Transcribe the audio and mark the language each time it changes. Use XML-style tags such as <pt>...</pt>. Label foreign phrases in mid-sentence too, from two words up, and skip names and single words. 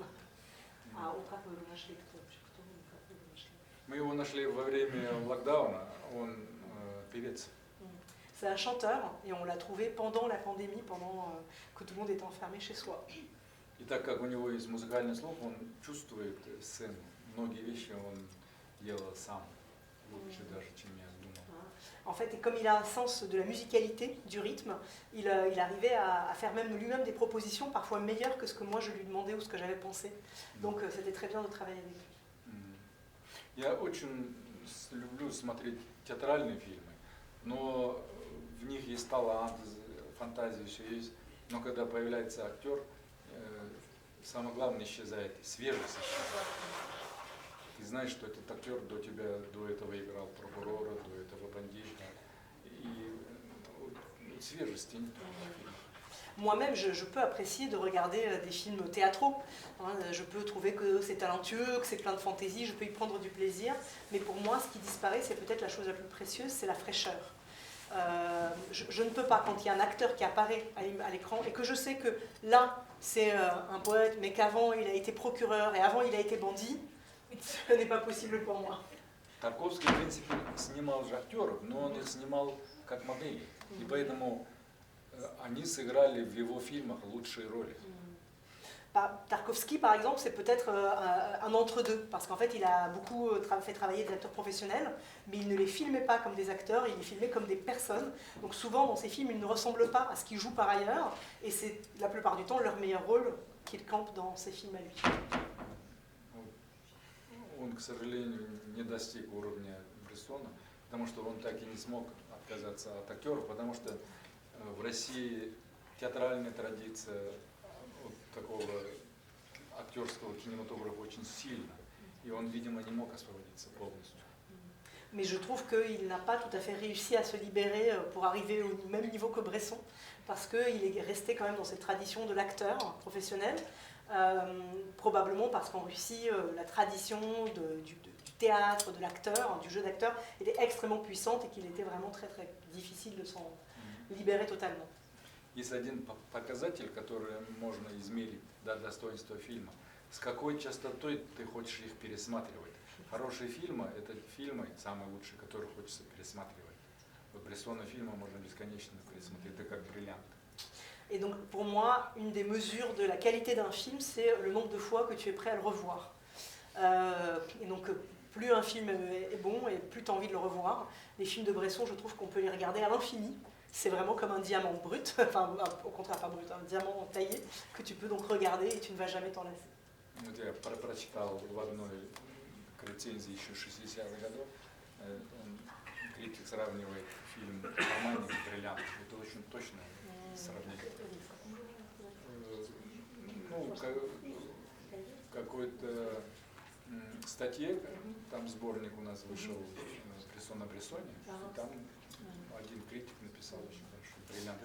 <ru>А как вы его нашли? Кто вы нашли? Мы его нашли во время локдауна, он певец.</ru> <fr>C'est un chanteur et on l'a trouvé pendant la pandémie, pendant que tout le monde était enfermé chez soi.</fr> <ru>И так как у него есть музыкальный слух, он чувствует сцену. Многие вещи он делал сам, лучше даже, чем я думал.</ru> <fr>En fait, et comme il a un sens de la musicalité, du rythme, il arrivait à faire même lui-même des propositions parfois meilleures que ce que moi je lui demandais ou ce que j'avais pensé. Donc c'était très bien de travailler avec lui.</fr> <ru>Я очень люблю смотреть театральные фильмы, но в них есть талант, фантазия, все есть. Но когда появляется актер, самое главное исчезает, свежесть исчезает. Ты знаешь, что этот актер до тебя, до этого играл свежести нет в фильме.</ru> <fr>Moi-même, je peux apprécier de regarder des films théâtraux. Hein, je peux trouver que c'est talentueux, que c'est plein de fantaisie, je peux y prendre du plaisir. Mais pour moi, ce qui disparaît, c'est peut-être la chose la plus précieuse, c'est la fraîcheur. Je ne peux pas, quand il y a un acteur qui apparaît à l'écran et que je sais que là, c'est un poète, mais qu'avant, il a été procureur et avant, il a été bandit, ce n'est pas possible pour moi.</fr> <ru>Тарковский, в принципе, снимал же актеров, но он их снимал как модели. И поэтому они сыграли в его фильмах лучшие роли.</ru> <fr>Tarkovsky, par exemple, c'est peut-être un entre-deux, parce qu'en fait, il a beaucoup fait travailler des acteurs professionnels, mais il ne les filmait pas comme des acteurs, il les filmait comme des personnes. Donc souvent, dans ses films, ils ne ressemblent pas à ce qu'ils jouent par ailleurs, et c'est la plupart du temps leur meilleur rôle qu'il campe dans ses films à lui.</fr> <ru>Он, к сожалению, не достиг уровня Брессона, потому что он так и не смог отказаться от актеров, потому что в России театральная традиция такого актерского кинематографа очень сильна, и он, видимо, не мог освободиться полностью.</ru> <fr>Mais je trouve qu'il n'a pas tout à fait réussi à se libérer pour arriver au même niveau que Bresson, parce qu'il est resté quand même dans cette tradition de l'acteur professionnel, probablement parce qu'en Russie, la tradition du théâtre, de l'acteur, du jeu d'acteur, était extrêmement puissante et qu'il était vraiment très très difficile de s'en libérer totalement.</fr> <ru>Есть один показатель, который можно измерить, да, достоинство фильма. С какой частотой ты хочешь их пересматривать? Хорошие фильмы – это фильмы, самые лучшие, которые хочется пересматривать. Вот Брессона фильмы можно бесконечно пересмотреть, это как бриллиант.</ru> <fr>Et donc pour moi, une des mesures de la qualité d'un film, c'est le nombre de fois que tu es prêt à le revoir. Et donc plus un film est bon et plus tu as envie de le revoir. Les films de Bresson, je trouve qu'on peut les regarder à l'infini. C'est vraiment comme un diamant brut, enfin au contraire pas brut, un diamant taillé, que tu peux donc regarder et tu ne vas jamais t'en lasser.</fr> <ru>Вот я прочитал в одной рецензии еще 60-х годов, критик сравнивает фильм «Романтик» и «Бриллиант». Это очень точное сравнение. Ну, какой-то статье, там сборник у нас вышел «Бresson о Брессоне», и там один критик написал очень хорошо «Бриллиант».</ru>